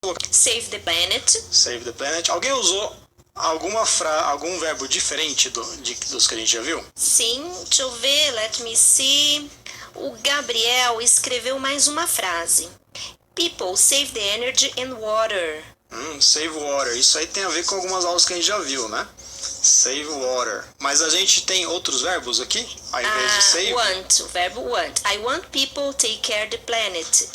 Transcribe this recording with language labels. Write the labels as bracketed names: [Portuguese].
[English] Save the planet. Save the planet. [Portuguese] Alguém usou algum verbo diferente dos que a gente já viu? Sim, deixa eu ver, let me see. O Gabriel escreveu mais uma frase. [English] People save the energy and water. Save water. [Portuguese] Isso aí tem a ver com algumas aulas que a gente já viu, né? [English] Save water. [Portuguese] Mas a gente tem outros verbos aqui, ao invés de save? Want, o verbo want. [English] I want people take care the planet.